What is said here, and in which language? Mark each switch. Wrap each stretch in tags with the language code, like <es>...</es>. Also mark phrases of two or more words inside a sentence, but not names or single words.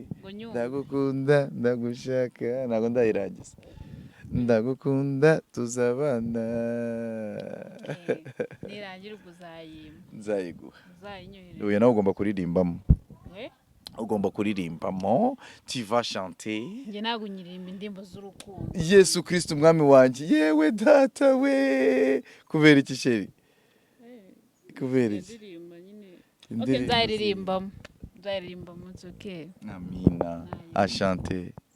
<rw>Ngo nyumve. ndagukunda ndagushaka ntabwo ndayirangiza ndagukunda tuzabana Nirangira ubwo uzayima. nzayiguha Uzayinyohereza. uyu nawe ugomba kuririmbamo We? ugomba kuririmbamo</rw> <fr>tu vas chanter</fr> <rw>Njye ntabwo nyiririmba indirimbo z'urukundo. yesu kirisiti umwami wanjye yewe data we kubera iki sheri kubera iki Ndirimba nyine. Okay, Indirimbo nzayiririmbamo. Nzayiririmbamo okay. amina ashante</rw>